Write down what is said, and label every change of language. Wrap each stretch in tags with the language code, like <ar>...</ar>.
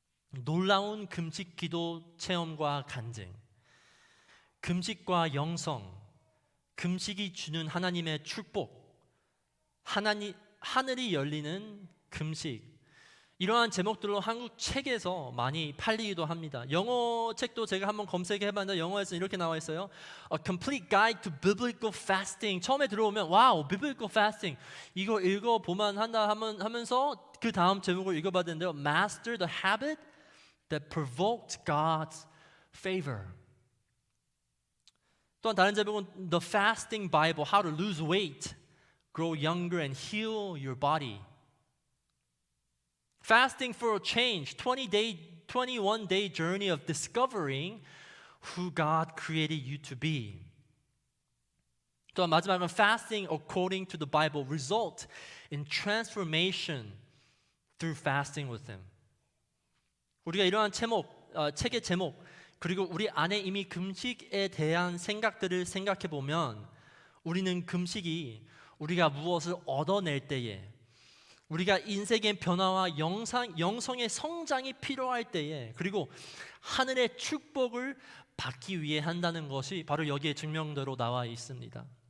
<ko>놀라운 금식 기도 체험과 간증, 금식과 영성, 금식이 주는 하나님의 축복, 하늘이 열리는 금식, 이러한 제목들로 한국 책에서 많이 팔리기도 합니다. 영어 책도 제가 한번 검색해봤는데 영어에서 이렇게 나와 있어요.</ko> <en>A complete guide to biblical fasting.</en> <ko>처음에 들어오면 와우,</ko> <en>biblical fasting</en> <ko>이거 읽어보만 한다 하면서 그 다음 제목을 읽어봤는데요.</ko> <en>Master the habit that provoked God's favor. 또한 다른 제목은 The Fasting Bible, How to Lose Weight, Grow Younger and Heal Your Body. Fasting for a Change, 21-day journey of discovering who God created you to be. 또한 마지막은 Fasting according to the Bible, result in transformation through fasting with Him.</en> <ko>우리가 이러한 책의 제목, 그리고 우리 안에 이미 금식에 대한 생각들을 생각해 보면 우리는 금식이 우리가 무엇을 얻어낼 때에 우리가 인생의 변화와 영성의 성장이 필요할 때에 그리고 하늘의 축복을 받기 위해 한다는 것이 바로 여기에 증명대로 나와 있습니다.</ko>